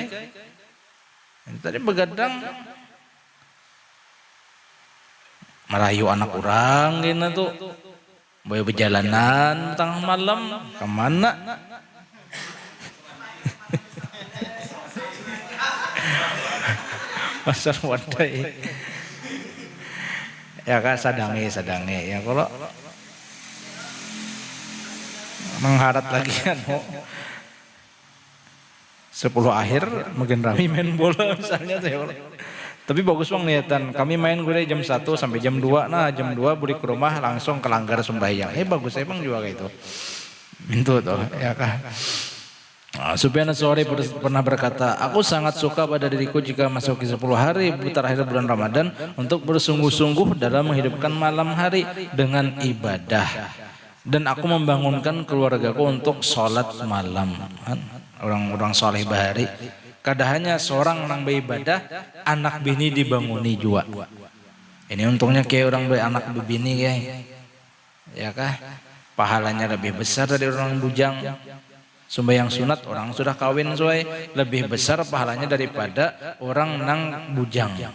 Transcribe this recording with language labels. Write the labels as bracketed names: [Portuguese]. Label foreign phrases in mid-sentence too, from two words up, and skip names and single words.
[Banjar] Tadi begadang merayu anak orang gini tuh, boy berjalanan tengah malam kemana? Pasar wadai. Ya kah sadange ya kalau mengharap lagi kan 10 akhir makin rame main bola misalnya tuh ya. Tapi bagus bang niatan, kami main gue jam 1 sampai jam 2, nah jam 2 balik ke rumah langsung kelanggar sembahyang. Bagus emang juga kayak itu. Mintu tuh ya kah. [Indonesian] Sufyan Ats-Tsauri pernah berkata, aku sangat suka pada diriku jika masuk 10 hari terakhir bulan Ramadan untuk bersungguh-sungguh dalam menghidupkan malam hari dengan ibadah. Dan aku membangunkan keluargaku untuk sholat malam. [Banjar] Orang-orang soleh bahari. Kada hanya seorang nang beribadah, anak bini dibanguni juga. Ini untungnya kayak orang beranak bini ya. Ya kah? Pahalanya lebih besar dari orang bujang. Sembahyang sunat orang sudah kawin soai lebih besar pahalanya daripada orang nang bujang.